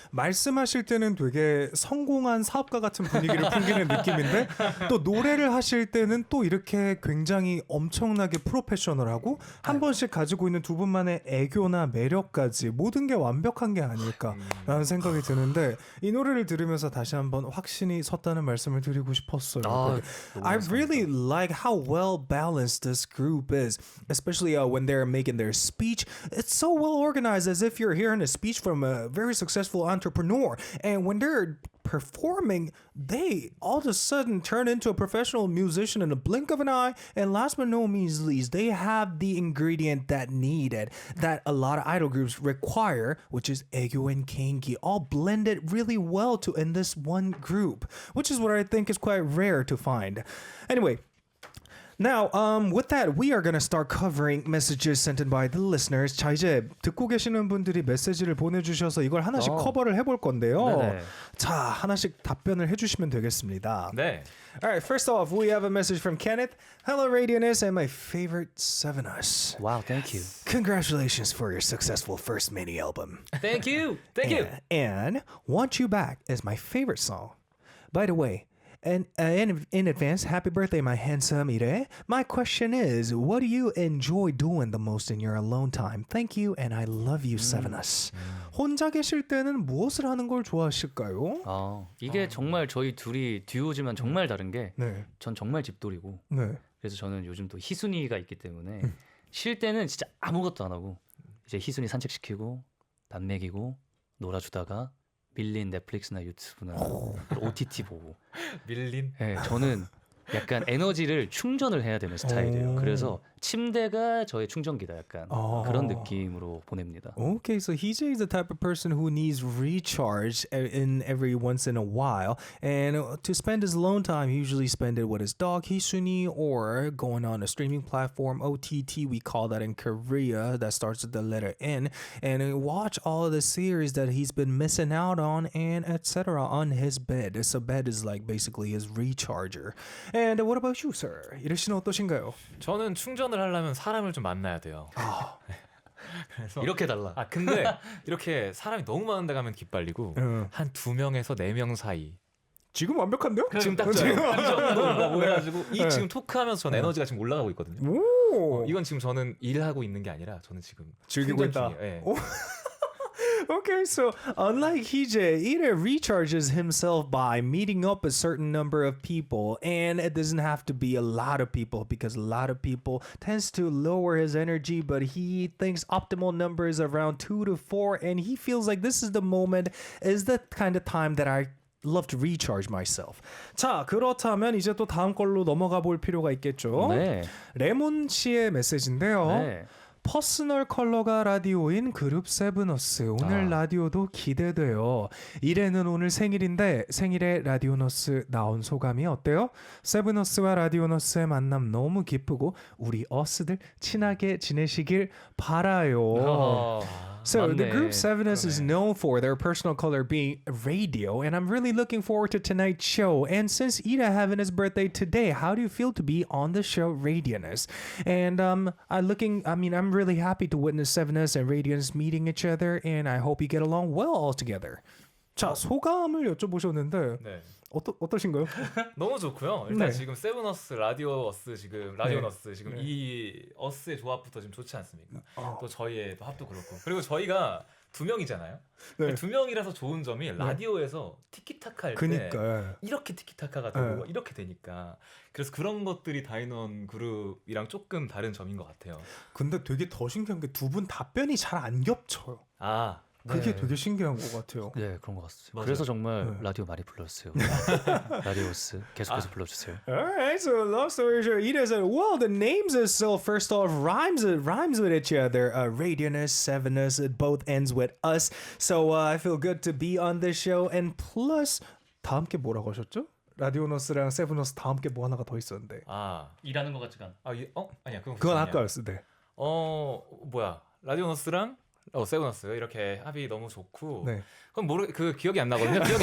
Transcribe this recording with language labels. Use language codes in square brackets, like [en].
[ko] 말씀하실 때는 되게 성공한 사업가 같은 분위기를 풍기는 느낌인데 또 노래를 하실 때는 또 이렇게 굉장히 엄청나게 프로페셔널하고 한 번씩 가지고 있는 두 분만의 애교나 매력까지 모든 게 완벽한 게 아닐까라는 생각이 드는데 이 노래를 들으면서 다시 한번 확신이 섰다는 말씀을 드리고 싶었어요. [en] I really like how well balanced this group is, especially when they're making their speech. It's so well organized, as if you're hearing a speech from a very successful entrepreneur. And when they're performing, they all of a sudden turn into a professional musician in a blink of an eye. And last but no means least, they have the ingredient that needed, that a lot of idol groups require, which is 애교 and 개인기, all blended really well to in this one group, which is what I think is quite rare to find. Anyway, now, with that, we are going to start covering messages sent in by the listeners. [ko] 자, 이제 듣고 계시는 분들이 메시지를 보내주셔서 이걸 하나씩 커버를 해볼 건데요. 네네. 자, 하나씩 답변을 해주시면 되겠습니다. 네. [en] Alright, first off, we have a message from Kenneth. Hello, Radio'n Us에 and my favorite Sevenus. Wow, thank you. Congratulations for your successful first mini album. Thank you. Thank you. And Want You Back is my favorite song. By the way, and in advance, happy birthday, my handsome Ire. My question is, what do you enjoy doing the most in your alone time? Thank you, and I love you, Sevenus. [ko] 혼자 계실 때는 무엇을 하는 걸 좋아하실까요? 이게 정말 저희 둘이 듀오지만 정말 다른 게 네. 전 정말 집돌이고 네. 그래서 저는 요즘 또 희순이가 있기 때문에 쉴 때는 진짜 아무것도 안 하고 이제 희순이 산책시키고 밥 먹이고 놀아주다가 밀린 넷플릭스나 유튜브나 OTT 보고 밀린. 네, 저는 약간 에너지를 충전을 해야 되는 스타일이에요. 그래서 침대가 저의 충전기다 약간 그런 느낌으로 보냅니다. [en] Okay, so Hee-jae is the type of person who needs recharge in every once in a while, and to spend his alone time, he usually spend it with his dog Hisuni or going on a streaming platform OTT. We call that in Korea. That starts with the letter N, and watch all of the series that he's been missing out on, and etc. on his bed. So bed is like basically his recharger. And what about you, sir? [ko] 이르 씨는 어떠신가요? 저는 충전을 하려면 사람을 좀 만나야 돼요. 그래서 이렇게 달라. 근데 이렇게 사람이 너무 많은 데 가면 기빨리고 한 2명에서 4명 사이. 지금 완벽한데요? 지금 딱 좋아요. 그래가지고 이 지금 토크하면서 전 에너지가 지금 올라가고 있거든요. 오. 이건 지금 저는 일하고 있는 게 아니라 저는 지금 즐기고 있다. 중이에요. 예. [en] Okay, so unlike Hee-jae, Ida recharges himself by meeting up a certain number of people, and it doesn't have to be a lot of people because a lot of people tends to lower his energy, but he thinks optimal number is around 2 to 4, and he feels like this is the moment, is the kind of time that I love to recharge myself. [ko] 자, 그렇다면 이제 또 다음 걸로 넘어가 볼 필요가 있겠죠. 네. 레몬 씨의 메시지인데요. 네. 퍼스널 컬러가 라디오인 그룹 세븐어스 오늘 라디오도 기대돼요. 이래는 오늘 생일인데 생일에 라디오너스 나온 소감이 어때요? 세븐어스와 라디오너스의 만남 너무 기쁘고 우리 어스들 친하게 지내시길 바라요. [en] So the group Sevenus is known for their personal color being radio, and I'm really looking forward to tonight's show. And since Ida having his birthday today, how do you feel to be on the show Radio'n's? And I'm really happy to witness Sevenus and Radio'n's meeting each other, and I hope you get along well all together. [ko] 자, 소감을 여쭤보셨는데 네. 어떠신가요? 너무 좋고요. 일단 네. 지금 세븐어스, 라디오어스 지금 라디오너스 지금 이 어스의 조합부터 지금 좋지 않습니까? 또 저희의 또 합도 그렇고 그리고 저희가 2명이잖아요. 네. 2명이라서 좋은 점이 라디오에서 티키타카 할 때 그니까 이렇게 티키타카가 되고 이렇게 되니까 그래서 그런 것들이 다이논 그룹이랑 조금 다른 점인 것 같아요. 근데 되게 더 신기한 게 두 분 답변이 잘 안 겹쳐요. 아 그게 되게 신기한 것 같아요. 네, 그런 것 같습니다. 맞아요. 그래서 정말 라디오 많이 불러주세요. 라디오스 계속해서 불러주세요. [en] Alright, so long story short, Ida said, well, the names itself, first off, rhymes with each other. Radionus, Sevenus, it both ends with us. So I feel good to be on this show. And plus, [ko] 다음 게 뭐라고 하셨죠? 라디오너스랑 세븐어스 다음 게 뭐 하나가 더 있었는데. 일하는 것 같지가 않아. 아니야 그건 아까였을 때. 뭐야 라디오너스랑 세븐어스 이렇게 합이 너무 좋고 네. 그건 기억이 안 나거든요.